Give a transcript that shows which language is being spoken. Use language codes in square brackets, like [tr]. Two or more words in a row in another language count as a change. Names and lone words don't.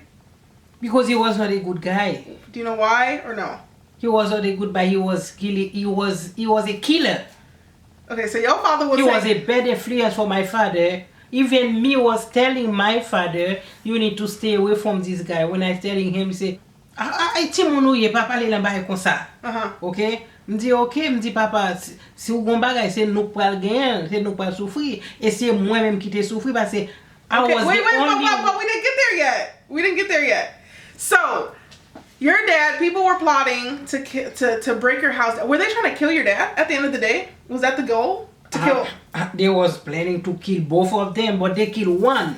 [en] Because he was not a good guy. Do you know why or no? He was not a good guy. He was a killer. Okay, so your father was. He was a bad influence for my father. Even me was telling my father, you need to stay away from this guy. When I telling him, he say, [ht] ti moun ou ye pa pale lan baye kon sa. Ok? Mdi ok, mdi papa, si ou gon bagay se nou pral gen, se nou pral soufri, et se mwen même ki te soufri parce [en] wait, but we didn't get there yet. We didn't get there yet. So, your dad, people were plotting to break your house. Were they trying to kill your dad at the end of the day? Was that the goal? To kill? They was planning to kill both of them, but they killed one.